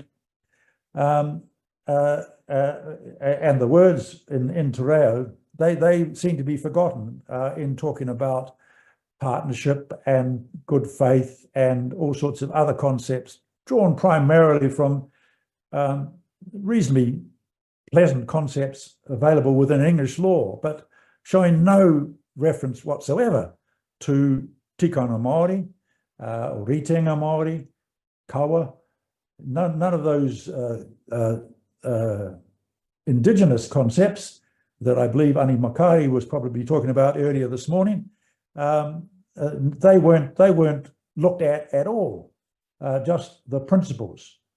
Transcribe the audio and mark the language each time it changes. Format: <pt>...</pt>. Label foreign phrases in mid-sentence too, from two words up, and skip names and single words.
<en>And the words in Te Reo, they seem to be forgotten in talking about partnership and good faith and all sorts of other concepts drawn primarily from reasonably pleasant concepts available within English law, but showing no reference whatsoever to</en> <mi>tikanga Māori,</mi> <en>or</en> <mi>ritenga Māori, kawa,</mi> <en>none of those indigenous concepts that I believe Ani Makari was probably talking about earlier this morning. They weren't looked at all, just the principles.</en>